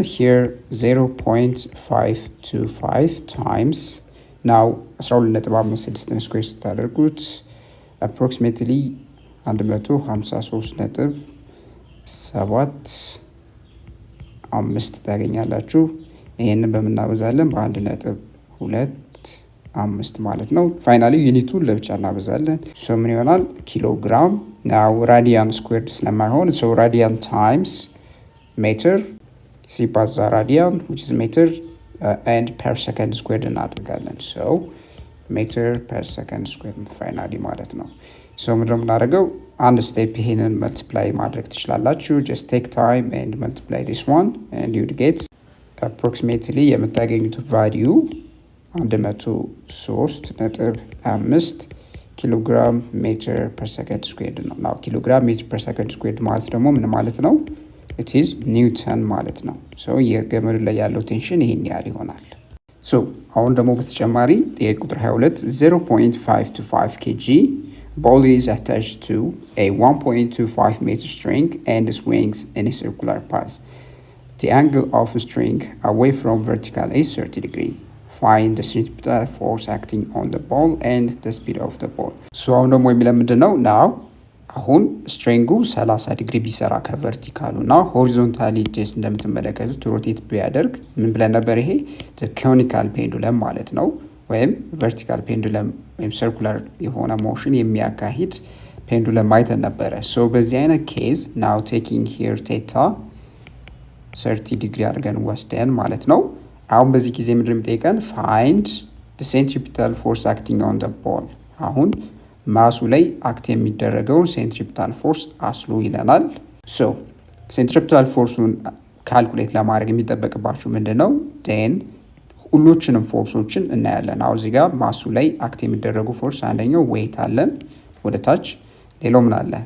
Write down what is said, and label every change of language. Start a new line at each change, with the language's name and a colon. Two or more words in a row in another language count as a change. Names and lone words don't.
English: here 0.525 times now 12.56
Amharic: ስኩዌር ስታደርጉት approximately 153.75 ታገኛላችሁ። ይሄንን በመናበዛለን በ1.25 ማለት ነው። ፋይናሊ ዩኒቱን ለብቻ እናበዛለን። ሶ ምን ይሆናል?
English: kilogram now radian squared
Amharic: ስለማይሆን
English: so radian times meter
Amharic: ሲባዛ ራዲያን
English: which is meter and per second squared
Amharic: እናደርጋለን። ሶ
English: meter per second squared
Amharic: ፋይናሊ ማለት ነው። ሶ ምንድነው የምናደርገው? አንድ ስቴፕ ይሄንን መልቲፕላይ ማድረግ ትችላላችሁ።
English: just take time and multiply this one and you get approximately
Amharic: የምታገኙት ቫልዩ 103.5
English: kilogram meter per second squared
Amharic: ነው። ናው
English: kilogram meter per second squared
Amharic: ማለት ደግሞ ምን ማለት ነው?
English: it is newton
Amharic: ማለት ነው። ሶ የገመዱ ላይ ያለው ቴንሽን ይሄን ያህል ይሆናል። ሶ አሁን ደግሞ በተጨማሪ ጥያቄ ቁጥር 22
English: 0.525 kg ball is attached to a 1.25 meter string and swings in a circular path. The angle of a string away from vertical is 30 degrees. Find the centripetal force acting on the ball and the speed of the ball.
Amharic: So አሁን ደግሞ የሚለው ምንድነው? now አሁን ስትሪንጉ 30 ዲግሪ ቢሰራ ከቨርቲካሉ እና
English: horizontally just
Amharic: እንደምትመለከቱት ሮቴት ቢያደርግ ምን ብለን ነበር? ይሄ
English: conical pendulum
Amharic: ማለት ነው። ወይም
English: vertical pendulum
Amharic: ወይም ሰርኩላር የሆነ ሞሽን የሚያካሂድ ፔንዱለም አይተን ነበረ። ሶ በዚህ አይነት
English: case now taking here theta 30 degree
Amharic: አድርገን ወስደን ማለት ነው። አሁን በዚህ ጊዜ ምንድን ነው የሚጠይቀን?
English: find the centripetal force acting on the ball።
Amharic: አሁን ማሱ ላይ አክት የሚደረገውን
English: centripetal force
Amharic: አስሉ ይለናል። ሶ ሴንትሪፒታል ፎርሱን ካልኩሌት ለማድረግ የሚጠበቅባችሁ ምንድነው? ዴን ሁሉንም ፎርሶችን እናያለን። አሁን እዚህ ጋር ማሱ ላይ አክት የሚደረጉ ፎርስ አንደኛው ዌይት አለን ወደ ታች፣ ሌላው ምን አለ?